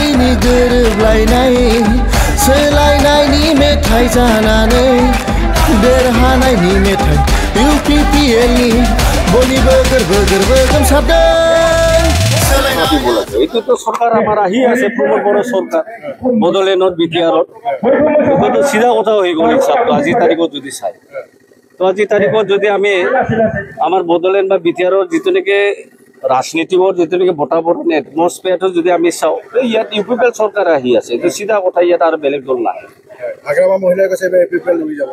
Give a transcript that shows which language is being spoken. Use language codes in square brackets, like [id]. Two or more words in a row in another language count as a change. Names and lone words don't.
[brx] गोरोबलायनाय सोलायनायनि मेथाइ जानानै देरहानायनि मेथाइ UPPL नि बयनिबो गोरबो गोरबो गोमसारदों। [as] এইটো তো সরকার আমার আহি আছে প্রমোদ বড় সরকার বদলেনত বিটিআরত তো সিধা কথা হয়ে গেল হিসাব আজি তারিখত যদি চাই তো আজি তারিখত যদি আমি আমার বদলেন বা বিটিআরত যেটুনেকে রাজনীতির যেটুনেকে বতাবরণ এটমসফিয়ারটো যদি আমি চাও ইয়াত UPPL সরকার আহি আছে তো সিধা কথা ইয়াত আর বেলেগ দল নাই। হাগ্ৰামা মহিলাৰ কাছে UPPL উৰি যাব